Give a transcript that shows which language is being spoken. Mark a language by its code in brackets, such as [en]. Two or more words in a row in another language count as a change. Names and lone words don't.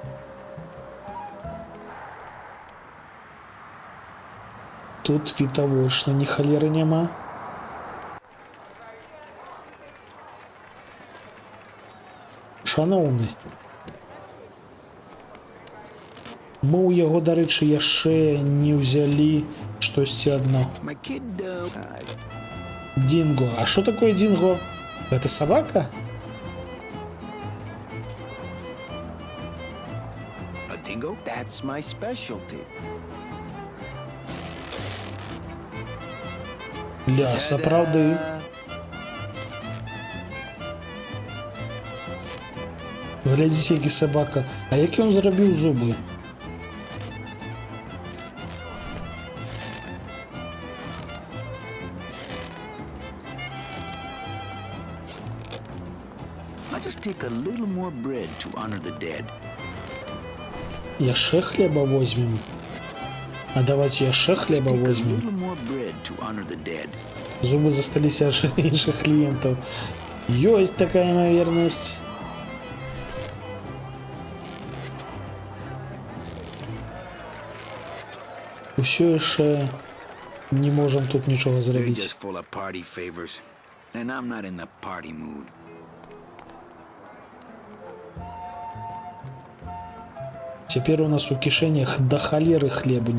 [be] Тут відавочна ні халеры няма. Шаноўны, мы ў яго, дарэчы, яшчэ не ўзялі штосьці адно. [en] My kid, [be] Динго. А што такое динго? Гэта сабака? [en] a dingo? That's my specialty. [be] Ля, сапраўды. Глядзіце, які сабака. А як ён зрабіў зубы? [en] I'll just take a little more bread to honor the dead. [be] Яшчэ хлеба возьмем. А давайте яшчэ хлеба [en] Take a [be] возьмем. [en] little more bread to honor the dead. [be] Зубы засталіся аж іншых кліентаў. Ёсць такая імавернасць. Усё яшчэ не можам тут нічога [en] You're [be] зрабіць. [en] just full of party favors. And I'm not in the party mood. [be] Цяпер у нас у кішэнях да халеры хлебу.